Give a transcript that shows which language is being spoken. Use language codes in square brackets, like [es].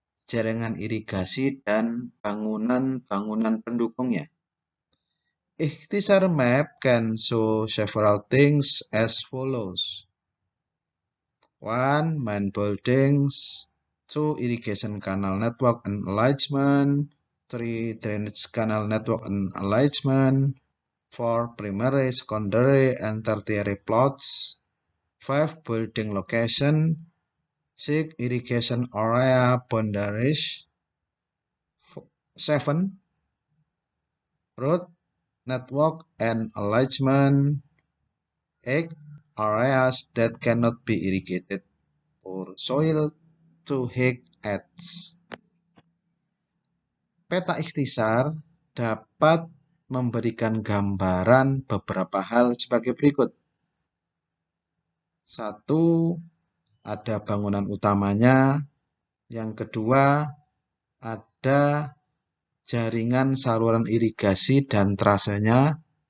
[id] jaringan irigasi, dan bangunan-bangunan pendukungnya. [en] Ikhtisar map can show several things as follows. 1. Main buildings. 2. Irrigation canal network and enlargement. 3. Drainage canal network and enlargement. 4. Primary, secondary, and tertiary plots. 5. Building location. 6. Irrigation area boundaries. 7. Road network and enlargement. 8. Areas that cannot be irrigated or soil to hike at. [id] Peta ikhtisar dapat memberikan gambaran beberapa hal sebagai berikut. 1. Ada bangunan utamanya. Yang kedua, ada jaringan saluran irigasi dan trasenya.